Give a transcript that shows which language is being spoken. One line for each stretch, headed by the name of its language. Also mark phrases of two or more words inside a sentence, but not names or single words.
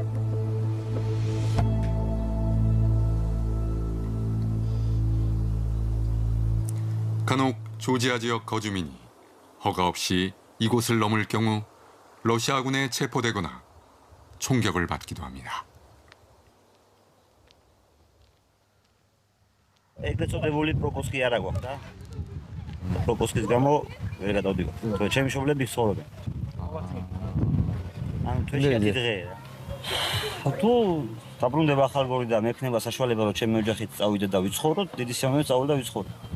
Korean: 간혹 조지아 지역 거주민이 허가 없이 이곳을 넘을 경우 러시아군에 체포되거나 총격을 받기도 합니다.
Georgian: ეგრეთწოდებული პროპოსკი არა გვაქვს და პროპოსკის გამო ვერ გადავდივარ. ჩემი მშობლები ცხოვრობენ. ანუ თვეში 10 დღეა. თუ დაბრუნდება ხალხური და მექნება საშუალება რომ ჩემი ოჯახით წავიდე და ვიცხოვროთ, დიდი სიამოვნებით წავალ და ვიცხოვროთ.